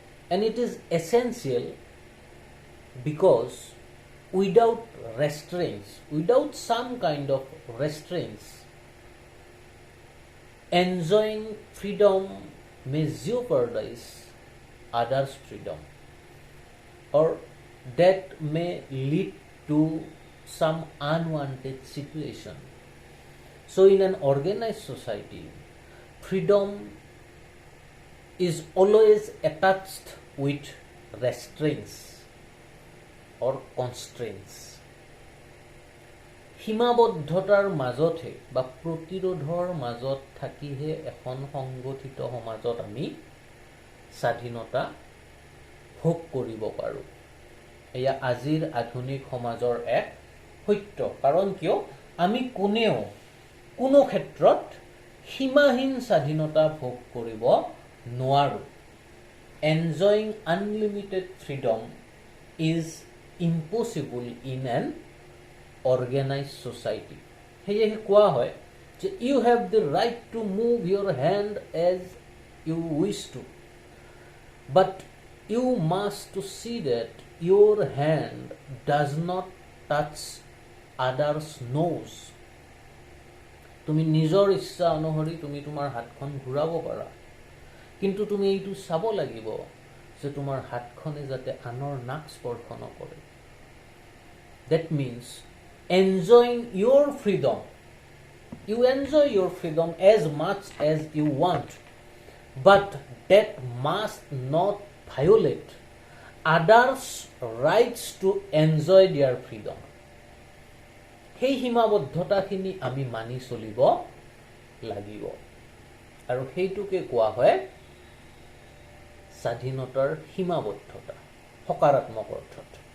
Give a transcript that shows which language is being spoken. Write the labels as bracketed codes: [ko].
[en] And it is essential because without restraints, without some kind of restraints, enjoying freedom may jeopardize others' freedom, or that may lead to some unwanted situation. So in an organized society, freedom is always attached with restraints or constraints. [as] সীমাবদ্ধতাৰ মাজতহে বা প্ৰতিৰোধৰ মাজত থাকিহে এখন সংগঠিত সমাজত আমি স্বাধীনতা ভোগ কৰিব পাৰোঁ। এয়া আজিৰ আধুনিক সমাজৰ এক সত্য। কাৰণ কিয় আমি কোনেও কোনো ক্ষেত্ৰত সীমাহীন স্বাধীনতা ভোগ কৰিব নোৱাৰোঁ। [en] Enjoying unlimited freedom is impossible in an organized society. [as] সেয়েহে কোৱা হয় যে [en] you have the right to move your hand as you wish to, but you must to see that your hand does not touch others' nose. [as] তুমি নিজৰ ইচ্ছা অনুসৰি তুমি তোমাৰ হাতখন ঘূৰাব পাৰা, কিন্তু তুমি এইটো চাব লাগিব যে তোমাৰ হাতখনে যাতে আনৰ নাক স্পৰ্শ নকৰে। [en] That means enjoying your freedom. You enjoy your freedom as much as you want, but that must not violate others' rights to enjoy their freedom. [as] সেই সীমাবদ্ধতাখিনি আমি মানি চলিব লাগিব, আৰু সেইটোকে কোৱা হয় স্বাধীনতাৰ সীমাবদ্ধতা সকাৰাত্মক অৰ্থত।